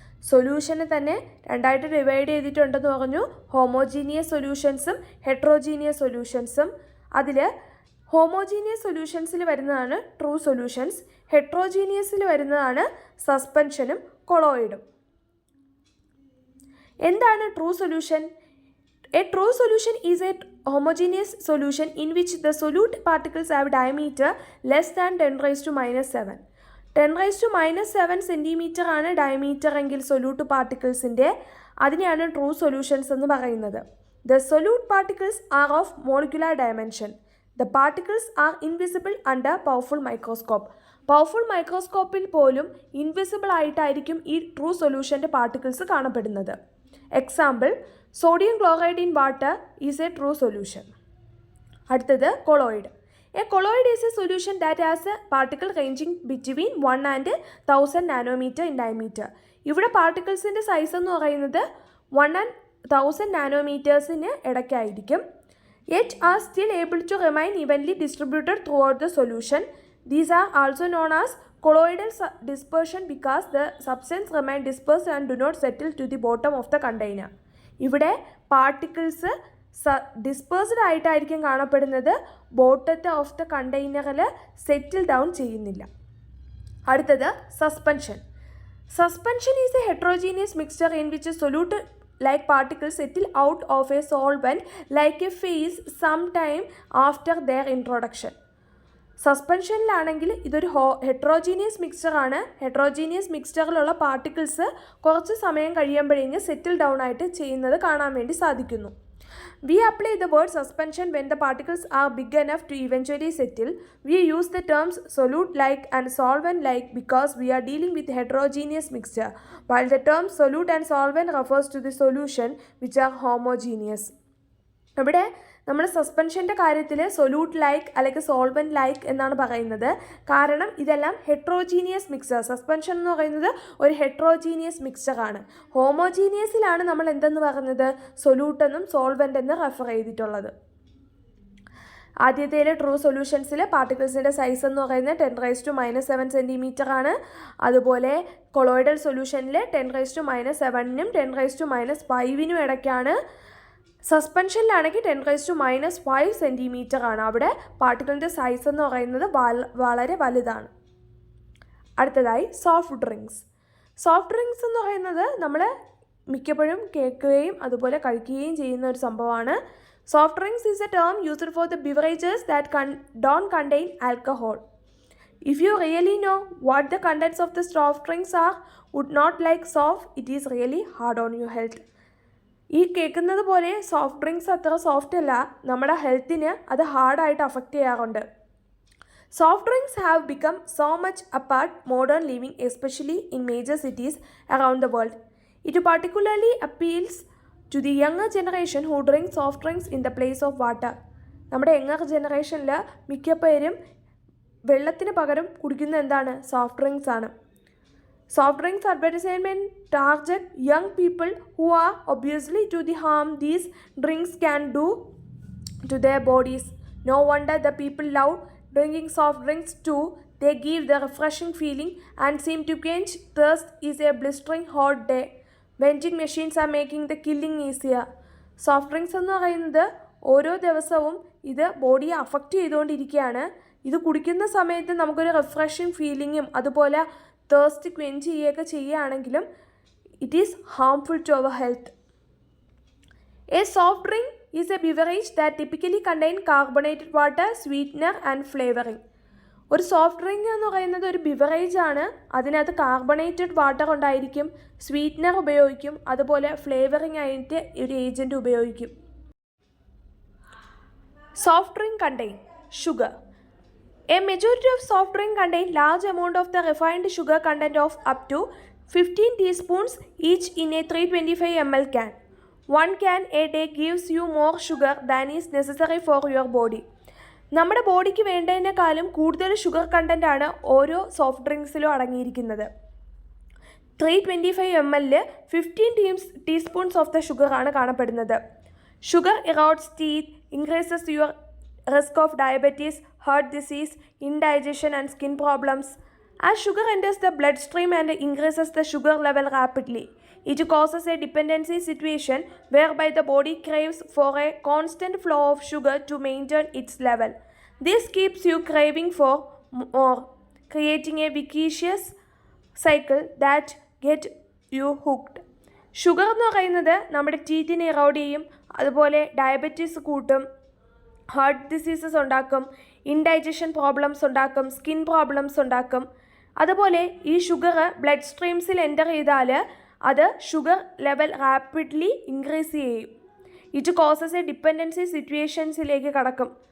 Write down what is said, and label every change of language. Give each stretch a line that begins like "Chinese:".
Malayalam: സൊല്യൂഷനെ തന്നെ 2ആയിട്ട് ഡിവൈഡ് ചെയ്തിട്ടുണ്ടെന്ന് പറഞ്ഞു, ഹോമോജീനിയസ് സൊല്യൂഷൻസും ഹെട്രോജീനിയസ് സൊല്യൂഷൻസും. അതിൽ ഹോമോജീനിയസ് സൊല്യൂഷൻസിൽ വരുന്നതാണ് ട്രൂ സൊല്യൂഷൻസ്, ഹെട്രോജീനിയസിൽ വരുന്നതാണ് സസ്പെൻഷനും കൊളോയിഡും. എന്താണ് true solution?
English: A true solution is a homogeneous solution in which the solute particles have diameter less than 10⁻⁻⁷.
Malayalam: 10⁻⁻⁷ centimetre ആണ് diameter എങ്കിൽ സൊല്യൂട്ട് പാർട്ടിക്കിൾസിൻ്റെ, അതിനെയാണ് ട്രൂ സൊല്യൂഷൻസ് എന്ന് പറയുന്നത്.
English: The solute particles are of molecular dimension. The particles are invisible under powerful microscope.
Malayalam: Powerful മൈക്രോസ്കോപ്പിൽ പോലും invisible ആയിട്ടായിരിക്കും ഈ true സൊല്യൂഷൻ്റെ particles കാണപ്പെടുന്നത്.
English: Example, sodium chloride in water is a true solution.
Malayalam: അടുത്തത് colloid.
English: A colloid is a solution that has a particle ranging between 1 and 1000 nanometre in diameter.
Malayalam: ഇവിടെ പാർട്ടിക്കിൾസിൻ്റെ size എന്ന് പറയുന്നത് 1 and 1000 നാനോമീറ്റേഴ്സിന് ഇടയ്ക്കായിരിക്കും.
English: Yet are still able to remain evenly distributed throughout the solution. These are also known as colloidal dispersion because the substance remain dispersed and do not settle to the bottom of the container.
Malayalam: ഇവിടെ particles dispersed ആയിട്ടായിരിക്കും കാണപ്പെടുന്നത്, ബോട്ടത്തെ of the കണ്ടെയ്നറിൽ settle down ചെയ്യുന്നില്ല. അടുത്തത് suspension.
English: Suspension is a heterogeneous mixture in which solute like particles settle out of a solvent like a phase sometime after their introduction.
Malayalam: സസ്പെൻഷനിലാണെങ്കിൽ ഇതൊരു heterogeneous മിക്സ്ചറാണ്. Heterogeneous മിക്സ്ചറിലുള്ള particles കുറച്ച് സമയം കഴിയുമ്പോഴേക്കും settle down ആയിട്ട് ചെയ്യുന്നത് കാണാൻ വേണ്ടി സാധിക്കുന്നു.
English: We apply the word suspension when the particles are big enough to eventually settle. We use the terms solute-like and solvent-like because we are dealing with heterogeneous mixture, while the term solute and solvent refers to the solution which are homogeneous.
Malayalam: ഇവിടെ നമ്മൾ സസ്പെൻഷൻ്റെ കാര്യത്തിൽ solute like അല്ലെങ്കിൽ solvent like എന്നാണ് പറയുന്നത്. കാരണം ഇതെല്ലാം heterogeneous mixture. Suspension എന്ന് പറയുന്നത് ഒരു ഹെട്രോജീനിയസ് മിക്സ്ചറാണ്. ഹോമോജീനിയസിലാണ് നമ്മൾ എന്തെന്ന് പറഞ്ഞത്, സൊല്യൂട്ടെന്നും സോൾവെൻ്റ് എന്ന് റെഫർ ചെയ്തിട്ടുള്ളത്. ആദ്യത്തേൽ ട്രൂ സൊല്യൂഷൻസിൽ പാർട്ടിക്കിൾസിൻ്റെ സൈസ് എന്ന് പറയുന്നത് 10⁻⁻7 സെൻറ്റിമീറ്റർ ആണ്. അതുപോലെ കൊളോയിഡൽ സൊല്യൂഷനിൽ 10⁻⁻7നും 10⁻⁵ ഇടയ്ക്കാണ്. സസ്പെൻഷനിലാണെങ്കിൽ 10⁻⁻5 സെൻറ്റിമീറ്റർ ആണ്. അവിടെ പാർട്ടിക്കിളിൻ്റെ സൈസ് എന്ന് പറയുന്നത് വളരെ വലുതാണ്. അടുത്തതായി സോഫ്റ്റ് ഡ്രിങ്ക്സ്. സോഫ്റ്റ് ഡ്രിങ്ക്സ് എന്ന് പറയുന്നത് നമ്മൾ മിക്കപ്പോഴും കേൾക്കുകയും അതുപോലെ കഴിക്കുകയും ചെയ്യുന്ന ഒരു സംഭവമാണ്.
English: Soft drinks is a term used for the beverages that don't contain alcohol. If you really know what the contents of the soft drinks are, would not like soft, it is really hard on your health.
Malayalam: ഈ കേൾക്കുന്നത് പോലെ soft drinks അത്ര soft അല്ല, നമ്മുടെ ഹെൽത്തിന് അത് ഹാർഡായിട്ട് affect ചെയ്യാറുണ്ട്.
English: Soft drinks have become so much a part modern living, especially in major cities around the world. It particularly appeals to the younger generation who drink soft drinks in the place of water.
Malayalam: നമ്മുടെ younger ജനറേഷനിൽ മിക്ക പേരും വെള്ളത്തിന് പകരം കുടിക്കുന്ന എന്താണ്, soft drinks ആണ്.
English: Soft drinks advertisement target young people who are obviously to the harm these drinks can do to their bodies. No wonder the people love drinking soft drinks too. They give the refreshing feeling and seem to quench thirst is a blistering hot day. Vending machines are making the killing easier.
Malayalam: Soft drinks എന്ന് പറയുന്നത് ഓരോ ദിവസവും ഇത് ബോഡിയെ affect ചെയ്തുകൊണ്ടിരിക്കുകയാണ്. ഇത് കുടിക്കുന്ന സമയത്ത് നമുക്കൊരു റിഫ്രഷിങ് ഫീലിങ്ങും അതുപോലെ തേഴ്സ്റ്റ് ക്വെഞ്ച് ചെയ്യുകയൊക്കെ ചെയ്യുകയാണെങ്കിലും
English: It is harmful to our health. A soft drink is a beverage that typically contain carbonated water, sweetener and flavouring.
Malayalam: ഒരു സോഫ്റ്റ് ഡ്രിങ്ക് എന്ന് പറയുന്നത് ഒരു ബിവറേജ് ആണ്. അതിനകത്ത് കാർബണേറ്റഡ് വാട്ടർ ഉണ്ടായിരിക്കും, സ്വീറ്റ്നർ ഉപയോഗിക്കും, അതുപോലെ ഫ്ലേവറിങ് ആയിട്ട് ഒരു ഏജൻറ്റ് ഉപയോഗിക്കും.
English: Soft drink contain sugar. A majority of soft drink contain large amount of the refined sugar content of up to 15 teaspoons each in a 325 ml can. One can a day gives you more sugar than is necessary for your body.
Malayalam: നമ്മുടെ ബോഡിക്ക് വേണ്ടതിനേക്കാളും കൂടുതൽ sugar content ആണ് ഓരോ soft ഡ്രിങ്ക്സിലും അടങ്ങിയിരിക്കുന്നത്. 325 ml 15
English: teaspoons of the sugar
Malayalam: ആണ് കാണപ്പെടുന്നത്.
English: Sugar erodes teeth, increases your risk of diabetes, heart disease, indigestion and skin problems. As sugar enters the bloodstream and increases the sugar level rapidly, it causes a dependency situation whereby the body craves for a constant flow of sugar to maintain its level. This keeps you craving for more, creating a vicious cycle that gets you hooked.
Malayalam: Sugar എന്ന് പറയുന്നത് നമ്മുടെ ടീത്തിനെ erode ചെയ്യും, അതുപോലെ diabetes കൂട്ടും, heart diseases ഉണ്ടാക്കും, indigestion problems ഉണ്ടാക്കും, skin problems ഉണ്ടാക്കും. അതുപോലെ ഈ ഷുഗർ ബ്ലഡ് സ്ട്രീംസിൽ എൻ്റർ ചെയ്താൽ അത് ഷുഗർ ലെവൽ റാപ്പിഡ്ലി ഇൻക്രീസ് ചെയ്യും.
English: it causes a dependency
Malayalam: സിറ്റുവേഷൻസിലേക്ക് കടക്കും.